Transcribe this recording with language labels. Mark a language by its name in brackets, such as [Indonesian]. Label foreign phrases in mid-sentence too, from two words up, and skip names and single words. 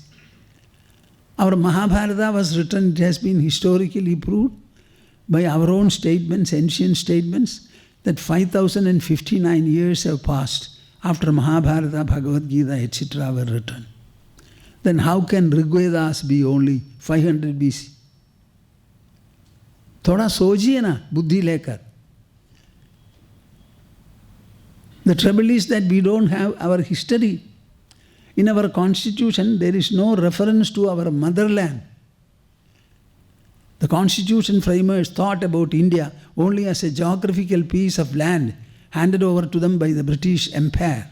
[English] Our Mahabharata was written, it has been historically proved by our own statements, ancient statements, that 5059 years have passed after Mahabharata, Bhagavad Gita, etc. were written. Then how can Rig Vedas be only 500 BC? [Hindi] थोड़ा सोजिए ना, बुद्धि लेकर. [English] The trouble is that we don't have our history. In our constitution, there is no reference to our motherland. The constitution framers thought about India only as a geographical piece of land handed over to them by the British Empire.